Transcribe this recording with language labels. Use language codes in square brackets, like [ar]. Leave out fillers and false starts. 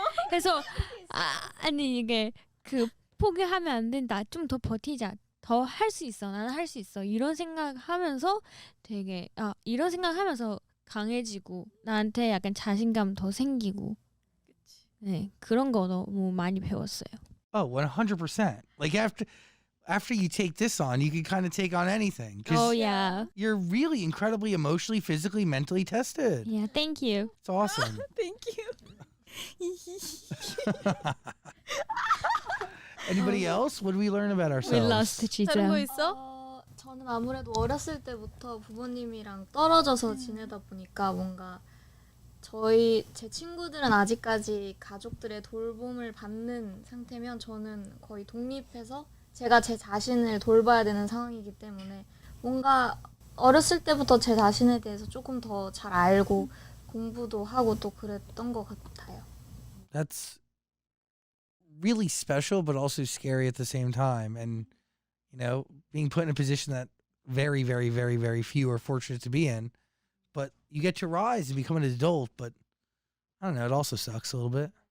[ko] 그래서 아니 이게 그 포기하면 안 된다. 좀 더 버티자. 더 할 수 있어. 나는 할 수 있어. 이런 생각하면서 되게 이런 생각하면서 강해지고 나한테 약간 자신감 더 생기고 네 그런 거 너무 많이 배웠어요. [en] Oh, 100%. Like after you take this on, you can kind of take on anything. 'Cause Oh yeah. you're really incredibly emotionally, physically, mentally tested. Yeah, thank you. It's awesome. Thank you. Anybody else? What did we learn about We ourselves? lost [ko] 다른 거 진짜. 있어? 저는 아무래도 어렸을 때부터 부모님이랑 떨어져서 지내다 보니까 뭔가 제 친구들은 아직까지 가족들의 돌봄을 받는 상태면 저는 거의 독립해서 제가 제 자신을 돌봐야 되는 상황이기 때문에 뭔가 어렸을 때부터 제 자신에 대해서 조금 더 잘 알고 공부도 하고 또 그랬던 것 같아요. [en] That's really special, but also scary at the same time. And, being put in a position that very, very, very, very few are fortunate to be in. But you get to rise and become an adult. But I don't know, it also sucks a little bit.